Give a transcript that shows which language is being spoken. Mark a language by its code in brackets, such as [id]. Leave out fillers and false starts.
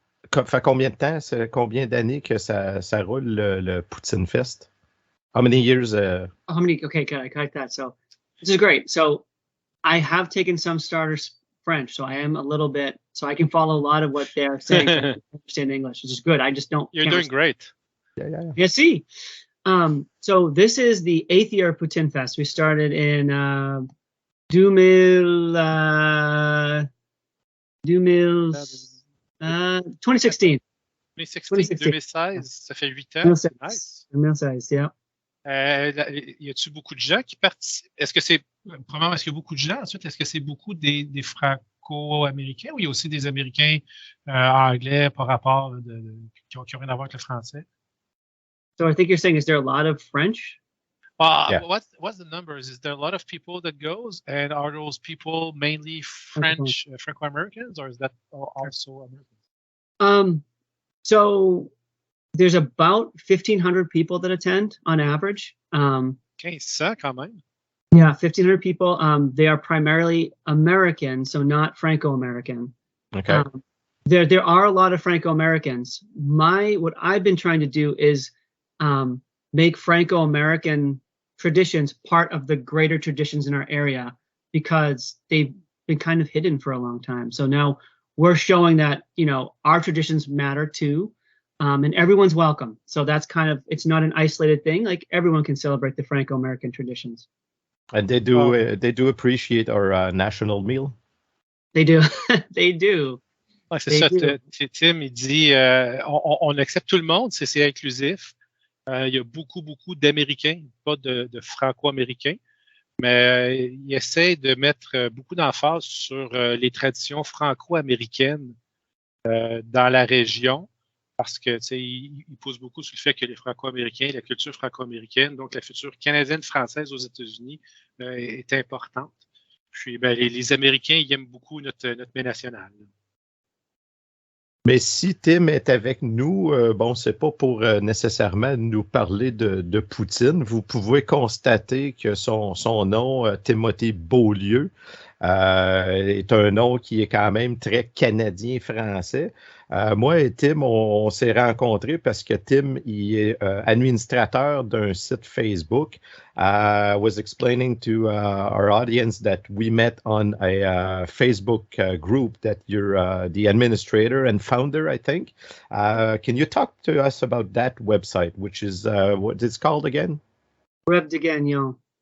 [fr] Fait combien de temps, combien d'années que ça roule le Poutine Fest? [en] How many years? How many? Okay, good. I got that. So this is great. So I have taken some starters French, so I am a little bit, so I can follow a lot of what they're saying. I understand English, which is good. I just don't. You're doing great. Yeah. See. So this is the 8th year of Poutine Fest. We started in 2016. [fr] 2016, 2016, ça fait 8 ans. [en] 2016, Nice. 2016, yeah. [fr] Y a-t-il beaucoup de gens qui participent? Premièrement, est-ce qu'il y a beaucoup de gens? Ensuite, est-ce que c'est beaucoup des Franco-Américains ou il y a aussi des Américains anglais par rapport qui ont rien à voir avec le français? [en] So I think you're saying, is there a lot of French? Yeah. What's the numbers? Is there a lot of people that goes, and are those people mainly French, Franco-Americans, or is that also Americans? So there's about 1,500 people that attend on average. [fr] 1500 quand même. [en] Yeah, 1,500 people. They are primarily American, so not Franco-American. Okay. There are a lot of Franco-Americans. What I've been trying to do is make Franco-American traditions part of the greater traditions in our area, because they've been kind of hidden for a long time. So now we're showing that, our traditions matter too, and everyone's welcome. So that's it's not an isolated thing. Like, everyone can celebrate the Franco-American traditions. And they do appreciate our national meal. They do. They do. [fr] Ouais, c'est ça. Tim, il dit, on accepte tout le monde, c'est inclusif. Il y a beaucoup d'Américains, pas de Franco-Américains, mais il essaie de mettre beaucoup d'emphase sur les traditions franco-américaines dans la région, parce que il pousse beaucoup sur le fait que les Franco-Américains, la culture franco-américaine, donc la culture canadienne-française aux États-Unis est importante. Puis les Américains, ils aiment beaucoup notre mets national. Mais si Tim est avec nous, c'est pas pour nécessairement nous parler de Poutine. Vous pouvez constater que son nom, Timothy Beaulieu, est un nom qui est quand même très canadien-français. Moi et Tim, on s'est rencontrés parce que Tim, il est administrateur d'un site Facebook. [en] I was explaining to our audience that we met on a Facebook group that you're the administrator and founder, I think. Can you talk to us about that website, which is, what it's called again? [fr] Rêve de Gagnon.